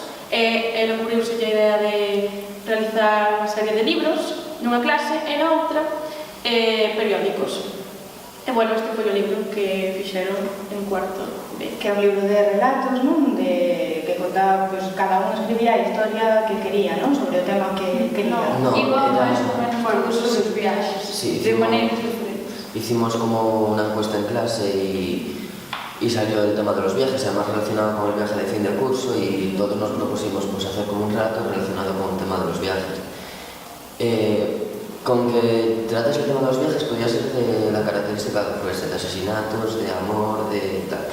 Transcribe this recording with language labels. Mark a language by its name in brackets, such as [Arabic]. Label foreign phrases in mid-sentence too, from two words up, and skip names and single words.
[Galician] Ele ocurriuse a idea de realizar unha serie de libros nunha clase e na outra periódicos. E bueno, este foi o libro que fixeron en cuarto B. Que é un libro de relatos, non? Que contaba, pois, cada un escribía a historia que quería, non? Sobre o tema que quería. No, Igual era... máis ou menos todos os seus viaxes, Sí, de maneiras diferentes. [Spanish] Hicimos como una encuesta en clase y salió el tema de los viajes, además relacionado con el viaje de fin de curso, y todos nos propusimos pues, hacer como un relato relacionado con el tema de los viajes. Con que trates el tema de los viajes podía ser de la característica pues, de asesinatos, de amor, de tal.